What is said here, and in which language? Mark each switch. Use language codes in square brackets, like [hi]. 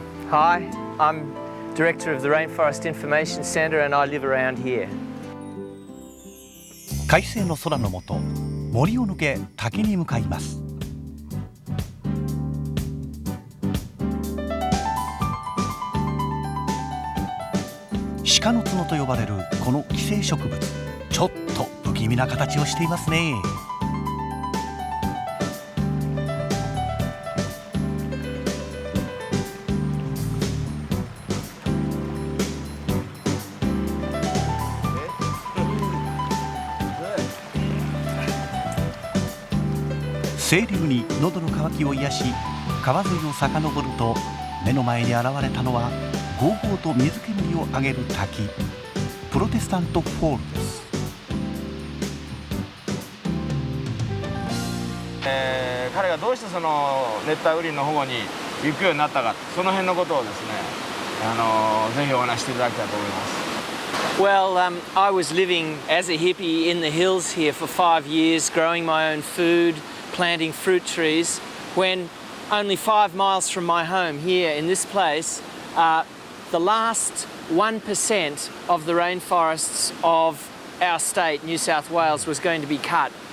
[en] Hi, I'm Director of the Rainforest Information Centre and I live around here. [ja] 快晴の空の下、森を抜け滝に向かいます。鹿の角と呼ばれるこの寄生植物、ちょっと不気味な形をしていますね。清流に喉の渇きを癒し、川沿いを遡ると目の前に現れたのはゴーゴーと水煙を上げる滝、プロテスタントフォールです。彼がどうしてその熱帯雨林の保護に行くようになったか、その辺のことをですね、ぜひお話ししていただきたいと思います。 [en] Well, I was living as a hippie in the hills here for 5 years, growing my own food, planting fruit trees, when only 5 miles from my home here in this place, the last 1% of the rainforests of our state, New South Wales, was going to be cut.